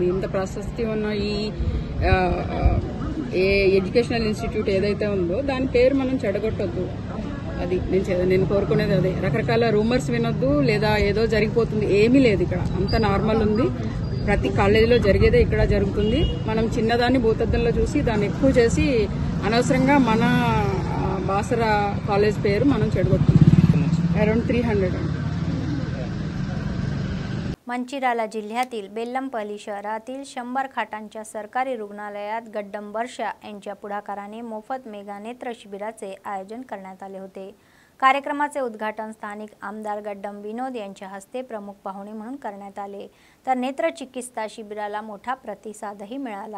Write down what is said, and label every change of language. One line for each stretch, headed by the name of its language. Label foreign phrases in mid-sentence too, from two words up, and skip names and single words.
Telugu: ఇంత ప్రశస్తి ఉన్న ఈ ఏ
English: educational institute
Telugu: ఏదైతే ఉందో దాని పేరు మనం చెడగొట్టొద్దు, అది నేను కోరుకునేది అదే। రకరకాల రూమర్స్ వినొద్దు, లేదా ఏదో జరిగిపోతుంది, ఏమీ లేదు, ఇక్కడ అంత నార్మల్ ఉంది। ప్రతి కాలేజీలో జరిగేదే ఇక్కడ జరుగుతుంది। మనం చిన్నదాన్ని భూతద్దంలో చూసి దాన్ని ఎక్కువ చేసి అనవసరంగా మన బాసరా కాలేజ్ పేరు మనం చెడగొట్టుకుంటాం।
English: अराउंड 300
Marathi: मंचिराला जिल्ह्यातील बेल्लमपल्ली शहरातील 100 खाटांच्या सरकारी रुग्णालयात गड्डम वर्षा यांच्या पुढाकाराने मोफत मेगा नेत्र शिबिराचे आयोजन करण्यात आले होते। कार्यक्रमाचे उद्घाटन स्थानिक आमदार गड्डम विनोद यांच्या हस्ते प्रमुख पाहुणे म्हणून करण्यात आले, तर नेत्र चिकित्सा शिबिराला मोठा प्रतिसादही मिळाला।